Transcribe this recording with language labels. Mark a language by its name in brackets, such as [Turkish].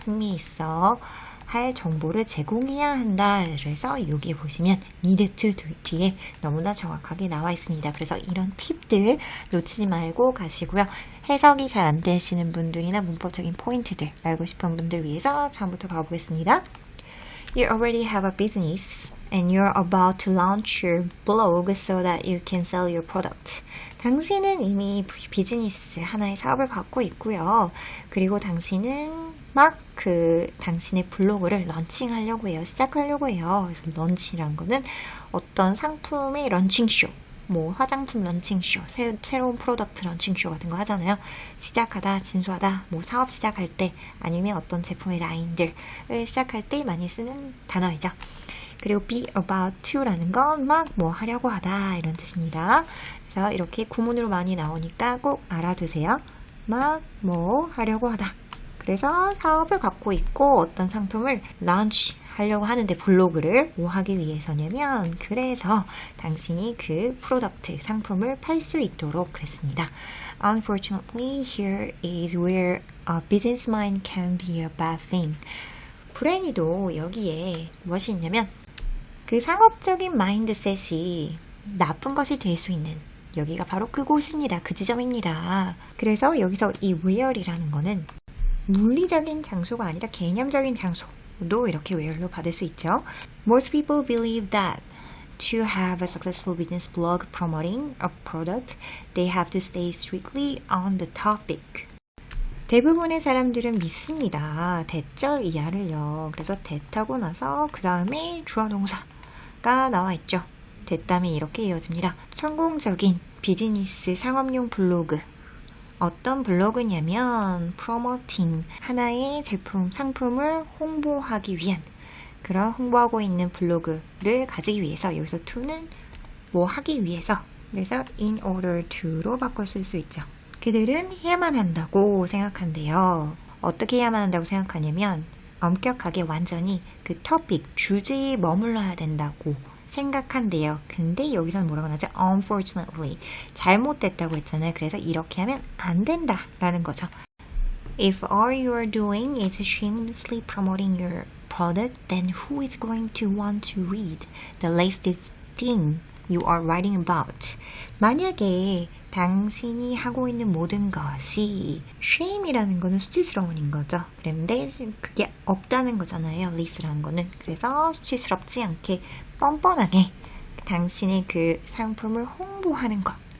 [Korean] 흥미있어 할 정보를 제공해야 한다. 그래서 여기 보시면 need to 뒤에 너무나 정확하게 나와 있습니다. 그래서 이런 팁들 놓치지 말고 가시고요. 해석이 잘 안 되시는 분들이나 문법적인 포인트들 알고 싶은 분들 위해서 처음부터 가보겠습니다. [English] You already have a business and you're about to launch your blog so that you can sell your product. [Korean] 당신은 이미 비즈니스 하나의 사업을 갖고 있고요. 그리고 당신은 막 당신의 블로그를 런칭하려고 해요. 시작하려고 해요. 그래서 런치란 거는 어떤 상품의 런칭쇼, 뭐 화장품 런칭쇼, 새로운 프로덕트 런칭쇼 같은 거 하잖아요. 시작하다, 진수하다, 뭐 사업 시작할 때 아니면 어떤 제품의 라인들을 시작할 때 많이 쓰는 단어이죠. 그리고 be about to라는 건 막 뭐 하려고 하다 이런 뜻입니다. 그래서 이렇게 구문으로 많이 나오니까 꼭 알아두세요. 막 뭐 하려고 하다. 그래서 사업을 갖고 있고 어떤 상품을 런치 하려고 하는데 블로그를 뭐 하기 위해서냐면 그래서 당신이 그 프로덕트, 상품을 팔 수 있도록 그랬습니다. [English] Unfortunately, here is where a business mind can be a bad thing. [Korean] 불행히도 여기에 무엇이 있냐면 그 상업적인 마인드셋이 나쁜 것이 될 수 있는 여기가 바로 그곳입니다. 그 지점입니다. 그래서 여기서 이 where이라는 거는 물리적인 장소가 아니라 개념적인 장소도 이렇게 where로 받을 수 있죠. [English] Most people believe that to have a successful business blog promoting a product, they have to stay strictly on the topic. [Korean] 대부분의 사람들은 믿습니다. 대절 이하를요. 그래서 대타고 나서 그 다음에 주어 동사가 나와 있죠. 대담이 이렇게 이어집니다. 성공적인 비즈니스 상업용 블로그. 어떤 블로그냐면 promoting, 하나의 제품, 상품을 홍보하기 위한 그런 홍보하고 있는 블로그를 가지기 위해서 여기서 to는 뭐 하기 위해서 그래서 in order to로 바꿔 쓸 수 있죠. 그들은 해야만 한다고 생각한대요. 어떻게 해야만 한다고 생각하냐면 엄격하게 완전히 그 토픽, 주제에 머물러야 된다고 생각한대요. 근데 여기서는 뭐라고 나죠? Unfortunately. 잘못됐다고 했잖아요. 그래서 이렇게 하면 안 된다라는 거죠. [English] If all you are doing is shamelessly promoting your product, then who is going to want to read the latest thing you are writing about. [Korean] 만약에 당신이 하고 있는 모든 것이 shame이라는 거는 수치스러운인 거죠. 그런데 그게 없다는 거잖아요. list라는 거는. 그래서 수치스럽지 않게 뻔뻔하게 당신의 그 상품을 홍보하는 것.